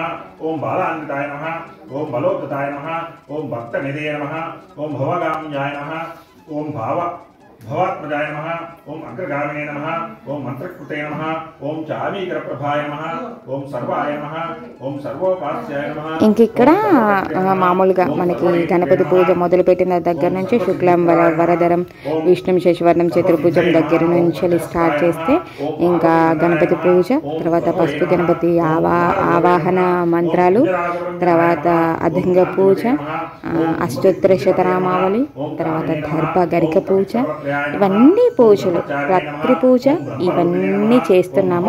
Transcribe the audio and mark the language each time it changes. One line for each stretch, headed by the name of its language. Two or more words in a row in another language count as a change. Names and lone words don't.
Sanskrit: ओम बालान्विताय नमः. ओम बलोद्धताय नमः. ओम भक्तनिधये नमः. ओम भवगाम्याय नमः. ओम भवात्मजाय नमः. ओम अग्रगामिने नमः. ओम मंत्रकृते नमः. ओम चामीकरप्रभाय नमः. ओम सर्वाय नमः. ओम सर्वोपास्याय नमः.
Telugu: ఇంక ఇక్కడ మామూలుగా మనకి గణపతి పూజ మొదలుపెట్టిన దగ్గర నుంచి
Sanskrit: శుక్లం వరదరం విష్ణు శశివర్ణం చతుర్భుజం
Telugu: దగ్గర నుంచి స్టార్ట్ చేస్తే ఇంకా గణపతి పూజ, తర్వాత పసుపు గణపతి ఆవాహన మంత్రాలు, తర్వాత అధింగ పూజ, అష్టోత్తర శతనామావళి, తర్వాత దర్భ గరిక పూజ, ఇవన్నీ పూజలు, పత్రి పూజ ఇవన్నీ చేస్తున్నాము.